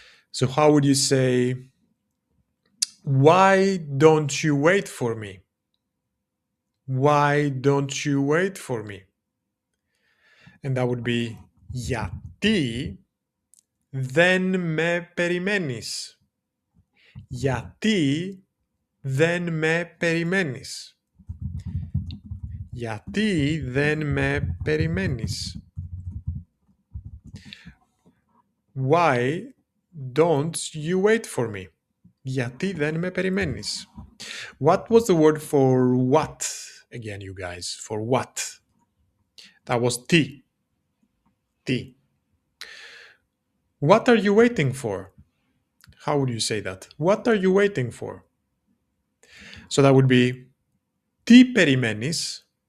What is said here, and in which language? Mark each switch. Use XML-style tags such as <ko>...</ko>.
<en>So how would you say, why don't you wait for me? Why don't you wait for me? And that would be</en> <el>γιατί δεν με περιμένεις. Γιατί δεν με περιμένεις. Γιατί δεν με περιμένεις.</el> <en>Why don't you wait for me?</en> <el>Γιατί δεν με περιμένεις.</el> <en>What was the word for what? Again, you guys, for what? That was τι. Τι. What are you waiting for? How would you say that? What are you waiting for? So that would be</en> <el>τι περιμένεις.</el>